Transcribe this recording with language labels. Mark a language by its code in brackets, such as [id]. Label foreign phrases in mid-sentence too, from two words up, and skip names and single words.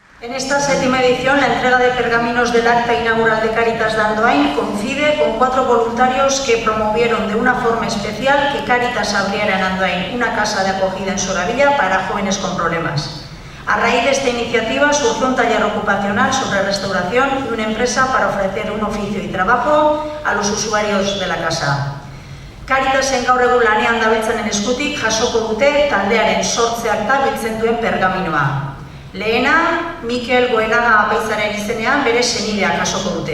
[es] En esta séptima edición, la entrega de pergaminos del acta inaugural de Cáritas de Andoain coincide con 4 voluntarios que promovieron de una forma especial que Cáritas abriera en Andoain una casa de acogida en Soravilla para jóvenes con problemas. A raíz de esta iniciativa surgió un taller ocupacional sobre restauración y una empresa para ofrecer un oficio y trabajo a los usuarios de la casa. [eu] Caritasen gaur egun lanean dabiltzanen eskutik jasoko dute taldearen sortze akta biltzen duen pergaminoa. Lehena, Mikel Goenaga apaizaren izenean bere senideak jasoko dute.